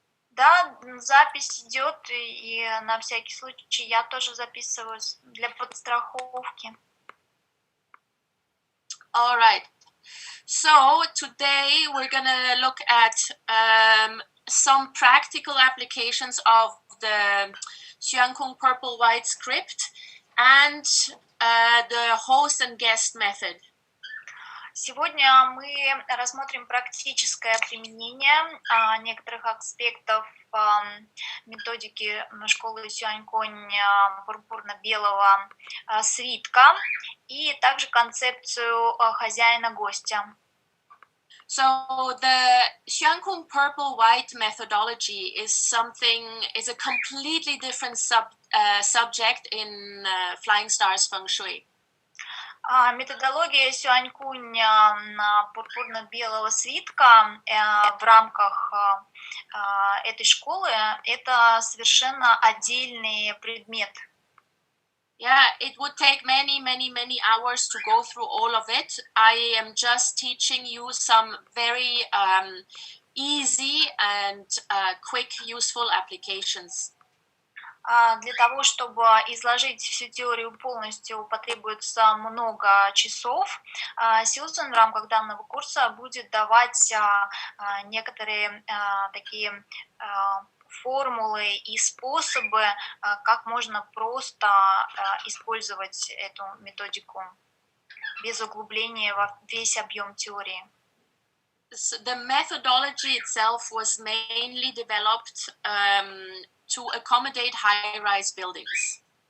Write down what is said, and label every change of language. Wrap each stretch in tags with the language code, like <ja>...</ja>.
<ru>Да, запись идет, и на всякий случай я тоже записываюсь для подстраховки.</ru> <en>All right. So today we're gonna look at some practical applications of the Xiankung Purple White script and the host and guest method.</en> <ru>Сегодня мы рассмотрим практическое применение некоторых аспектов методики школы Сюаньконь пурпурно-белого свитка и также концепцию хозяина-гостя.</ru> <en>So the Xiankung Purple White methodology is a completely different subject in Flying Stars Feng Shui.</en> <ru>Методология Сюанькунь пурпурно-белого свитка в рамках этой школы – это совершенно отдельный предмет.</ru> <en>Yeah, it would take many hours to go through all of it. I am just teaching you some very easy and quick, useful applications.</en> <ru>Для того, чтобы изложить всю теорию полностью, потребуется много часов. Сьюзан в рамках данного курса будет давать некоторые такие формулы и способы, как можно просто использовать эту методику без углубления во весь объем теории.</ru> <en>The methodology itself was mainly developed to accommodate high-rise buildings.</en>